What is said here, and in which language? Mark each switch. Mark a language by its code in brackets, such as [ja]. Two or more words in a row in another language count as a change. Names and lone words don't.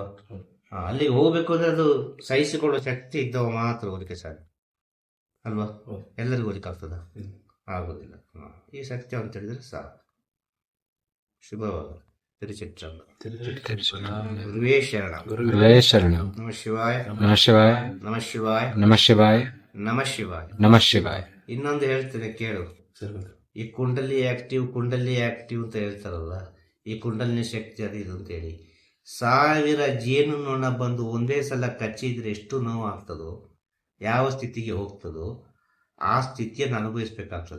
[kn] ಅಲ್ಲಿಗೆ ಹೋಗ್ಬೇಕು ಅಂದ್ರೆ ಅದು ಸಹಿಸಿಕೊಳ್ಳುವ ಶಕ್ತಿ ಇದ್ದವ ಮಾತ್ರ ಹೋಗ್ಲಿಕ್ಕೆ ಸಾಧ್ಯ ಅಲ್ವಾ? ಎಲ್ಲರಿಗೂ ಹೋಗ್ಲಿಕ್ಕೆ ಆಗ್ತದ? ಆಗೋದಿಲ್ಲ. ಈ ಸತ್ಯ ಅಂತ ಹೇಳಿದ್ರೆ ಸಾಕು. ಶುಭವಾಗಲಿ. ತಿರುಚಿಟ್ಟಂಬಲ. ತಿರುಚಿಟ್ಟಂಬಲ. ಗುರುವೇ ಶರಣ. ಗುರುವೇ ಶರಣಂ. [sa] ನಮಃ ಶಿವಾಯ. ನಮಃ ಶಿವಾಯ. ನಮಃ ಶಿವಾಯ. ನಮಃ ಶಿವಾಯ. ನಮಃ ಶಿವಾಯ. ನಮಃ ಶಿವಾಯ. [kn] ಇನ್ನೊಂದು ಹೇಳ್ತೇನೆ ಕೇಳು. ಈ ಕುಂಡಲಿ ಆಕ್ಟಿವ್ ಅಂತ ಹೇಳ್ತಾರಲ್ಲ, ಈ ಕುಂಡಲಿನಿ ಶಕ್ತಿ ಅದು ಇದು ಅಂತೇಳಿ 1000 ಜೇನು ನೊಣ ಬಂದು ಒಂದೇ ಸಲ ಕಚ್ಚಿದ್ರೆ ಎಷ್ಟು ನೋವು ಆಗ್ತದೋ, ಯಾವ ಸ್ಥಿತಿಗೆ ಹೋಗ್ತದೋ ಆ ಸ್ಥಿತಿಯನ್ನು ಅನುಭವಿಸ್ಬೇಕಾಗ್ತದೆ.